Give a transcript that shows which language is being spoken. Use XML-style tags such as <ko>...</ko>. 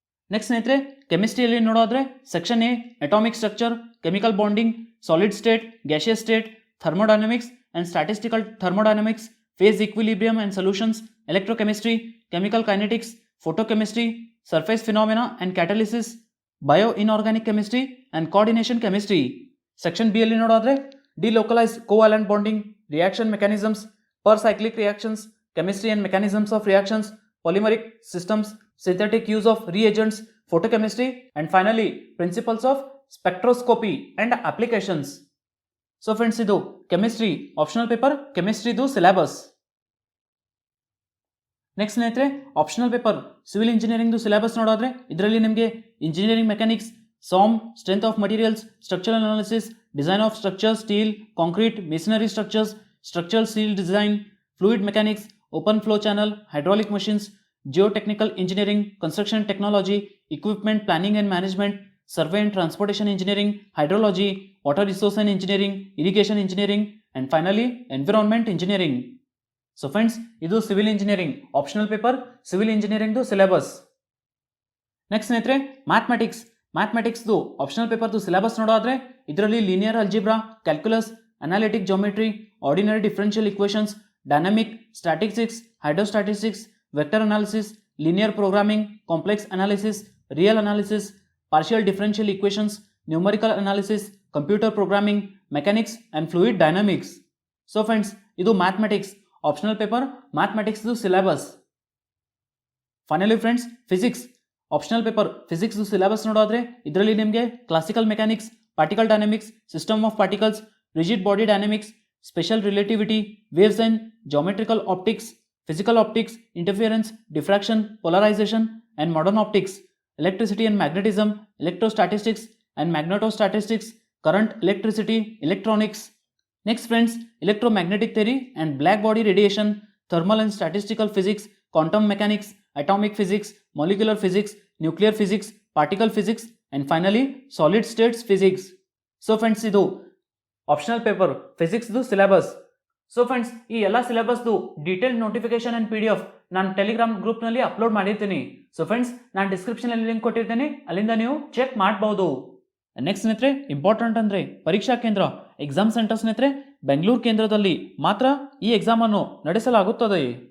<kn>Next ಸ್ನೇಹಿತರೆ ಕೆಮಿಸ್ಟ್ರಿಯಲ್ಲಿ ನೋಡೋದ್ರೆ section A atomic structure, chemical bonding, solid state, gaseous state, thermodynamics and statistical thermodynamics,</kn> <en>phase equilibrium and solutions, electrochemistry, chemical kinetics, photochemistry, surface phenomena and catalysis, bio-inorganic chemistry and coordination chemistry.</en> <kn>Section B ಅಲ್ಲಿ ನೋಡೋದ್ರೆ</kn> <en>delocalized covalent bonding, reaction mechanisms, per cyclic reactions, chemistry and mechanisms of reactions, polymeric systems, synthetic use of reagents, photochemistry, and finally principles of spectroscopy and applications. So friends,</en> <kn>ಇದು chemistry optional paper, ಕೆಮಿಸ್ಟ್ರಿದು syllabus. Next ಸ್ನೇಹಿತರೆ, optional paper civil ಇಂಜಿನಿಯರಿಂಗ್ದು syllabus ನೋಡೋದ್ರೆ ಇದರಲ್ಲಿ ನಿಮಗೆ</kn> <en>Engineering mechanics, SOM, strength of materials, structural analysis, design of structures, steel, concrete, masonry structures, structural steel design, fluid mechanics, open flow channel, hydraulic machines, geotechnical engineering, construction technology, equipment planning and management, survey and transportation engineering, hydrology, water resource and engineering, irrigation engineering, and finally environment engineering. So friends,</en> <kn>ಇದು civil engineering optional paper, civil ಇಂಜಿನಿಯರಿಂಗ್ದು syllabus. Next ಸ್ನೇಹಿತರೆ, ಮ್ಯಾಥಮೆಟಿಕ್ಸ್ದು optional ಪೇಪರ್ದು syllabus ನೋಡೋದ್ರೆ ಇದರಲ್ಲಿ linear algebra, calculus, analytic geometry, ordinary differential equations, dynamic, statistics, ಹೈಡ್ರೋಸ್ಟ್ಯಾಟಿಸ್ಟಿಕ್ಸ್, vector analysis, linear programming, complex analysis, real analysis, partial differential equations, numerical analysis, computer programming, mechanics and fluid dynamics. So friends, ಇದು mathematics optional paper, ಮ್ಯಾಥಮೆಟಿಕ್ಸ್ದು syllabus. Finally friends, physics optional paper, ಫಿಸಿಕ್ಸ್ದು syllabus ನೋಡೋದ್ರೆ ಇದರಲ್ಲಿ ನಿಮಗೆ classical mechanics, particle dynamics, system of particles, rigid body dynamics, special relativity, waves and geometrical optics, physical optics, interference, diffraction, polarisation and modern optics,</kn> <en>electricity and magnetism, electrostatistics and magnetostatistics, current, electricity, electronics. Next friends, electromagnetic theory and black body radiation, thermal and statistical physics, quantum mechanics, atomic physics, molecular physics, nuclear physics, particle physics, and finally solid states physics. So friends,</en> <kn>ಇದು optional paper ಫಿಸಿಕ್ಸ್ದು syllabus. So friends, ಈ ಎಲ್ಲ ಸಿಲೆಬಸ್ದು detailed notification and PDF ನಾನು Telegram ಗ್ರೂಪ್ನಲ್ಲಿ upload ಮಾಡಿರ್ತೀನಿ. So friends, ನಾನು ಡಿಸ್ಕ್ರಿಪ್ಷನಲ್ಲಿ link ಕೊಟ್ಟಿರ್ತೀನಿ, ಅಲ್ಲಿಂದ ನೀವು ಚೆಕ್ ಮಾಡಬಹುದು. ನೆಕ್ಸ್ಟ್ ಸ್ನೇಹಿತರೆ, ಇಂಪಾರ್ಟೆಂಟ್ ಅಂದರೆ ಪರೀಕ್ಷಾ ಕೇಂದ್ರ, ಎಕ್ಸಾಮ್ ಸೆಂಟರ್ ಸ್ನೇಹಿತರೆ, ಬೆಂಗಳೂರು ಕೇಂದ್ರದಲ್ಲಿ ಮಾತ್ರ ಈ ಎಕ್ಸಾಮನ್ನು ನಡೆಸಲಾಗುತ್ತದೆ.</kn>